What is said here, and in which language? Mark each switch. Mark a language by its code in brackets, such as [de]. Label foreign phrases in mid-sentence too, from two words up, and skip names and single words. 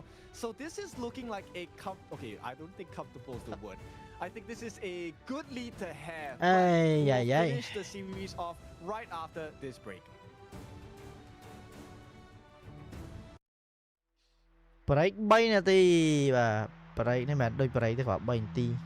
[en] So this is looking like a okay, I don't think comfortable is the word. I think this is a good lead to have. We'll finish the series off right after this break. [km] Break 3 นาทีបាទ break នេះមិនមែនដូច break ទេគាត់ 3 នាទី